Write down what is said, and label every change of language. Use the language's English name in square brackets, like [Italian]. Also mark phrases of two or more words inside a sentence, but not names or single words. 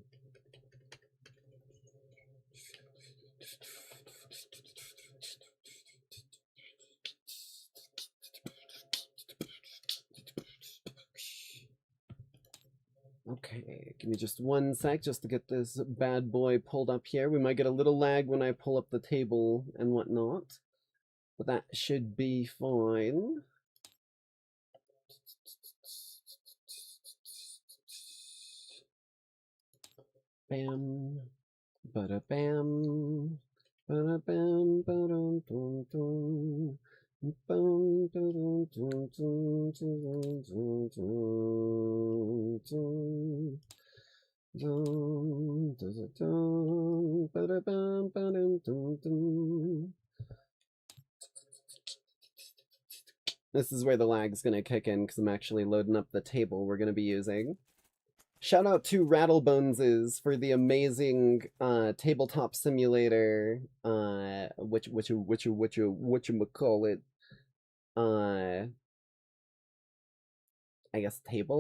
[English] Okay, give me just one sec just to get this bad boy pulled up here. We might get a little lag when I pull up the table and whatnot, but that should be fine. Bam, bada bam, bada bam, badum dum dum. Bum, dum, dum, dum, dum, dum, dum, dum. Dum, dum, dum, bada bam, badum dum dum. This is where the lag's gonna kick in because I'm actually loading up the table we're gonna be using. Shout out to Rattleboneses for the amazing tabletop simulator, whatchamacallit, I guess table?